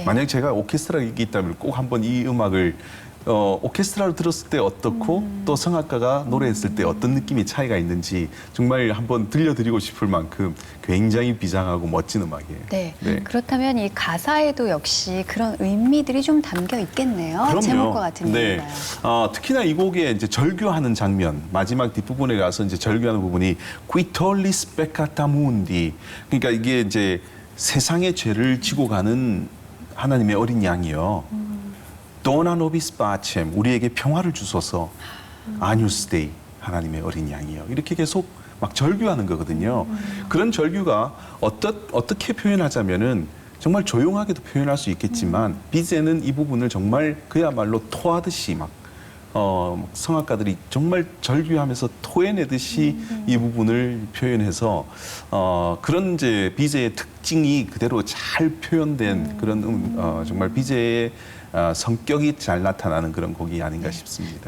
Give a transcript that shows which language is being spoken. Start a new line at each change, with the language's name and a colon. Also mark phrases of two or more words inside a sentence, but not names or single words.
Korean: 만약 제가 오케스트라가 있다면 꼭 한번 이 음악을 오케스트라로 들었을 때 어떻고 또 성악가가 노래했을 때 어떤 느낌의 차이가 있는지 정말 한번 들려드리고 싶을 만큼 굉장히 비장하고 멋진 음악이에요. 네. 네. 그렇다면 이 가사에도 역시 그런 의미들이 좀 담겨 있겠네요. 그럼요. 제목과 같은 네. 의미가요. 특히나 이 곡에 이제 절규하는 장면, 마지막 뒷부분에 가서 이제 절규하는 부분이
Latin: Qui tollis peccata mundi.
Korean: 그러니까 이게 이제 세상의 죄를 지고 가는 하나님의 어린 양이요.
Latin: Dona nobis pacem,
Korean: 우리에게 평화를 주소서.
Latin: Agnus Dei,
Korean: 하나님의 어린 양이요. 이렇게 계속 막 절규하는 거거든요. 그런 절규가 어떻게 표현하자면은 정말 조용하게도 표현할 수 있겠지만 비제는 이 부분을 정말 그야말로 토하듯이 막 성악가들이 정말 절규하면서 토해내듯이 이 부분을 표현해서 그런 이제 비제의 특징이 그대로 잘 표현된 그런 정말 비제의 성격이 잘 나타나는 그런 곡이 아닌가 싶습니다.